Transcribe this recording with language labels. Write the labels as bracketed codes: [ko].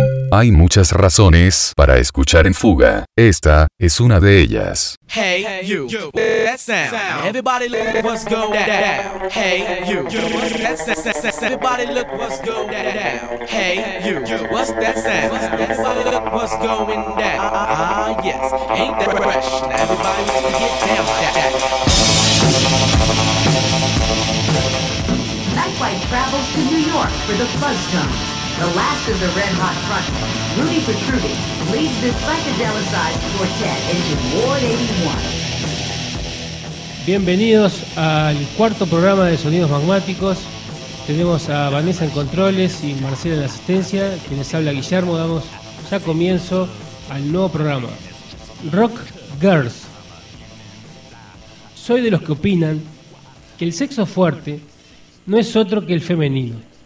[es] Hay muchas razones para escuchar En Fuga. Esta es una de ellas. [en] Hey, you. That sound. Everybody look what's going down. Hey, you. Everybody look what's going down. Hey, you. What's that sound? Everybody look what's going down. Ah, yes. Ain't that fresh? Everybody wants to get down with that. Nightwife travels to New York for the Fuzz Jump. The last of the Red Hot frontmen, Rudy Petrucci, leads this psychedelicized quartet into Ward 81. [es] Bienvenidos al cuarto programa de Sonidos Magmáticos. Tenemos a Vanessa en controles y Marcela en la asistencia. Quienes habla Guillermo, damos ya comienzo al nuevo programa. Rock Girls. Soy de los que opinan que el sexo fuerte no es otro que el femenino.